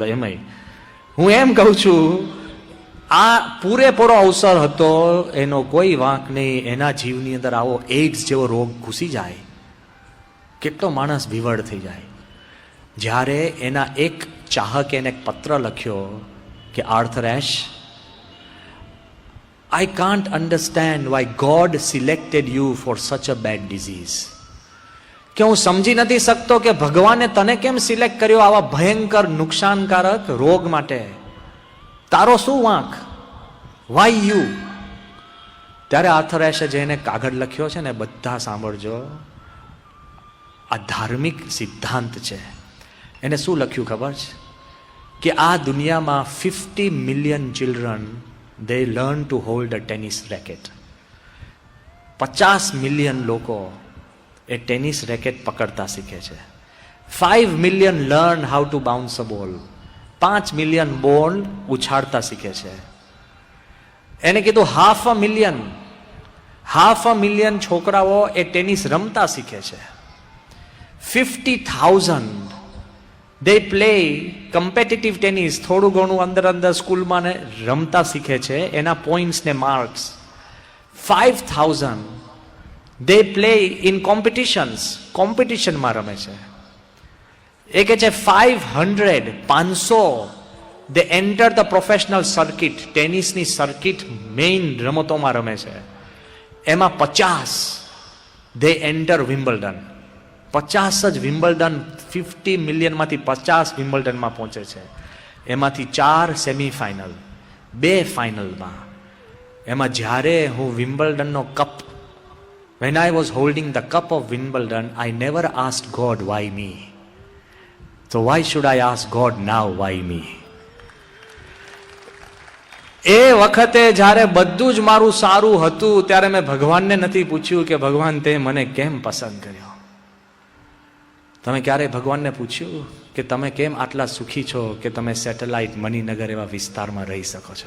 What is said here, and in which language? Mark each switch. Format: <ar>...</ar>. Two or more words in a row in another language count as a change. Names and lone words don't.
<gu>એમાંય હું એમ કહું છું, આ પૂરેપૂરો અવસર હતો, એનો કોઈ વાંક નહીં. એના જીવની અંદર આવો એઇડ્સ જેવો રોગ ઘૂસી જાય, કેટલો માણસ વિવળ થઈ જાય. જ્યારે એના એક ચાહકે એને એક પત્ર લખ્યો કે આર્થર એશ,</gu> <en>I can't understand why God selected you for such a bad disease.</en> <gu>કે હું સમજી નથી શકતો કે ભગવાને તને કેમ સિલેક્ટ કર્યો આવા ભયંકર નુકસાનકારક રોગ માટે. તારો શું વાંક?</gu> <en>Why you?</en> <gu>ત્યારે આર્થર એશે જેને કાગળ લખ્યો છે ને, બધા સાંભળજો, આ ધાર્મિક સિદ્ધાંત છે. એને શું લખ્યું ખબર છે? કે આ દુનિયામાં</gu> <en>50 million children they learn to hold a tennis racket.</en> <gu>50 મિલિયન લોકો એ</gu> <en>tennis racket</en> <gu>પકડતા શીખે છે.</gu> <en>5 million learn how to bounce a ball.</en> <gu>5 મિલિયન બોલ ઉછાળતા શીખે છે. એને કીધું 500,000 મિલિયન છોકરાઓ એ ટેનિસ રમતા શીખે છે.</gu> <en>50,000 they play competitive tennis.</en> <gu>થોડું ઘણું અંદર સ્કૂલમાં ને રમતા શીખે છે, એના પોઈન્ટ્સ ને માર્ક્સ.</gu> <en>5,000 they play in competitions.</en> <gu>કોમ્પિટિશનમાં રમે છે. એ કે છે 500</gu> <en>they enter the professional circuit.</en> <gu>ટેનિસની સર્કિટ મેઇન રમતોમાં રમે છે.</gu> <en>એમાં 50 they enter વિમ્બલ્ડન.</en> <gu>50 જ વિમ્બલ્ડન, 50 મિલિયનમાંથી 50 વિમ્બલ્ડનમાં પહોંચે છે. એમાંથી 4 સેમીફાઇનલ, 2 ફાઇનલમાં. એમાં જ્યારે હું વિમ્બલ્ડનનો કપ,</gu> <en>when I was holding the cup of Wimbledon, I never asked God why me. So why should I ask God now why me?</en> <gu>એ વખતે જ્યારે બધું જ મારું સારું હતું, ત્યારે મેં ભગવાનને નથી પૂછ્યું કે ભગવાન તે મને કેમ પસંદ કર્યો. તમે ક્યારેય ભગવાનને પૂછ્યું કે તમે કેમ આટલા સુખી છો કે તમે સેટેલાઇટ, મણિનગર એવા વિસ્તારમાં રહી શકો છો?</gu>